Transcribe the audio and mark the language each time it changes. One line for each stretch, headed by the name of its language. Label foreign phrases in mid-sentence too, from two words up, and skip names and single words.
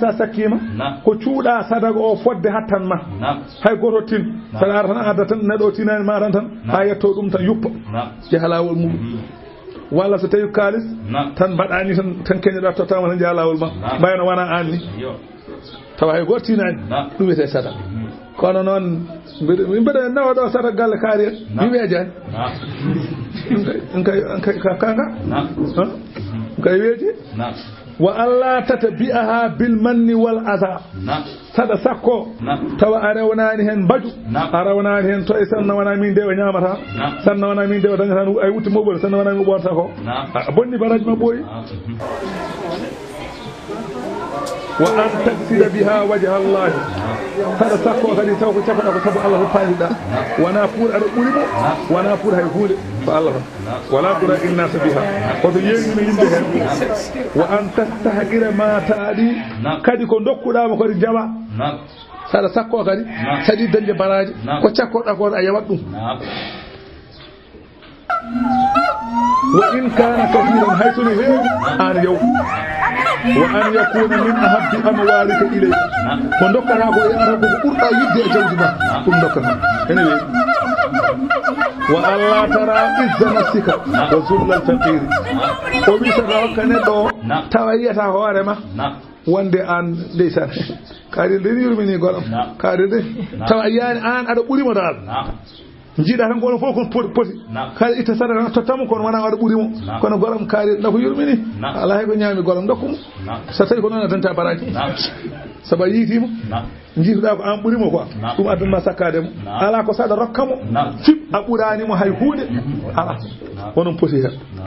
Fula: sa sakkima ko cuuɗa sadaga o fodde hattan ma hay goto tin saɗa ara tan adda tan neɗo tinani ma tan ha yetto ɗum tan yuppa jeeha lawol muɗum walla so tawi kalis tan mbaɗani tan keñoɗa tottama tan jaa lawol ma mbayno wona anni tawa hay goto tinani ɗum wiyete sadak kono noon mbeɗa nawa ɗo sadak galle kaari en mi weejani kanga kay weeji
Arabic: وألا تتبعها بالمن والأذى
Fula: sada sakko tawa a rewnani hen mbaju a rewnani hen to e sanna wona min de o ñamata sanna wona min de o dañata ay wutti moɓol sanna wona min ɓorta ko a bonni baraji ma ɓooyi
Arabic: وأن تقصد بها وجه الله
Fula: sada sakko kadi taw ko cakoɗa ko sabu Allah to paaliɗa wona pour aɗa ɓuurimo wona pour hay hunde ko Allah tan
Arabic: ولا تري الناس بها
Fula: koto yeeñino yimɓe hen
Arabic: وأن تستحقر
Fula: ma taaɗi kadi ko dokkuɗama kadi jawa saɗa sakko kadi saɗi dañde baraji ko cakkoɗa ko a yawat ɗum
Arabic: وإن كان كثيرا
Fula: hay soni heewi an yaw
Arabic: وأن يكون من أحب أموالك إليك
Fula: ko dokkata ko yarata ko ɓurɗa yidde e jawdi ma ɗum dokkata ene weeyi
Arabic: وألا ترى عز نفسك وذل الفقير
Fula: o wi saɗa hokka neɗɗo o tawa yiyata hoorema wonde an ndeysan kaari nde yurmini goɗom kaari nde tawa yiyani an aɗa ɓuurimo dal jiiɗa tan gono fof kon poti kala itta sadaka tottamo kono wona waɗa ɓuurimo kono goɗom kaari nda ko yurmini ala hay ko ñaami goɗom dokkumo so tawi ko noon a dañta baraji sabu a yiitimo jiituɗa ko an ɓuurimo quoi ɗum addunma sakkademo ala ko saɗa rokkamo fib a ɓuranimo hay hunde ala onon poti hen